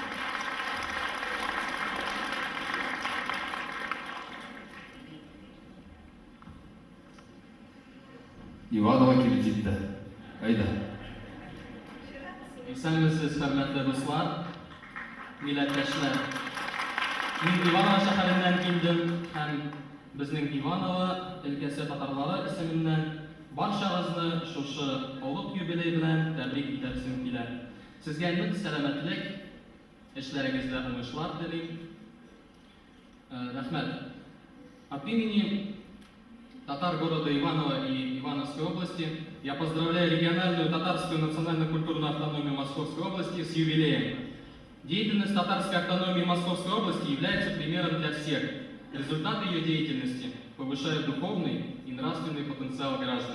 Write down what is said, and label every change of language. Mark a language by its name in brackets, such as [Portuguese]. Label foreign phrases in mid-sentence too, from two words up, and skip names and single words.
[Tatar] Иванова Кирдидда. Ayda. Esenmisiz, hürmetli dostlar, milletteşler. Мин Иваново шәһәреннән килдем һәм безнең Иваново өлкәсе татарлары исеменнән барчагызны шушы олуг юбилей белән тәбрик итәсем килә. Сезгә нык сәламәтлек, эшләрегездә уңышлар телим. Рәхмәт. [Russian] От имени татар города Иваново и Ивановской области я поздравляю региональную татарскую национально-культурную автономию Московской области с юбилеем. Деятельность татарской автономии Московской области является примером для всех. Результаты ее деятельности повышают духовный и нравственный потенциал граждан.